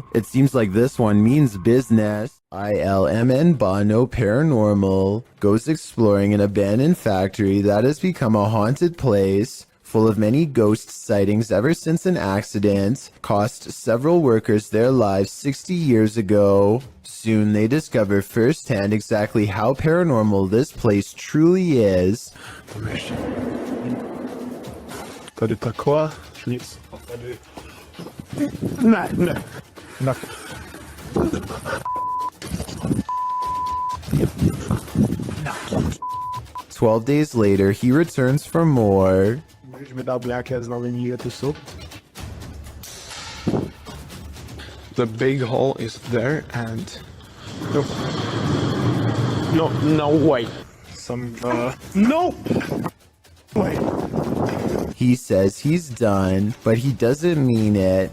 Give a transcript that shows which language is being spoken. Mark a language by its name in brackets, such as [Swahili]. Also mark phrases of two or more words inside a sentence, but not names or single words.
[English] It seems like this one means business. ILMN Bono Paranormal goes exploring an abandoned factory that has become a haunted place, full of many ghost sightings ever since an accident cost several workers their lives 60 years ago. Soon they discover firsthand exactly how paranormal this place truly is. [Czech] Tady taková, nic. Tady. Ne. [English] 12 days later, he returns for more. [Czech] Můžeš mi dát nějaké znamení, to jsou? [English] The big hole is there and... No way. No way. He says he's done, but he doesn't mean it.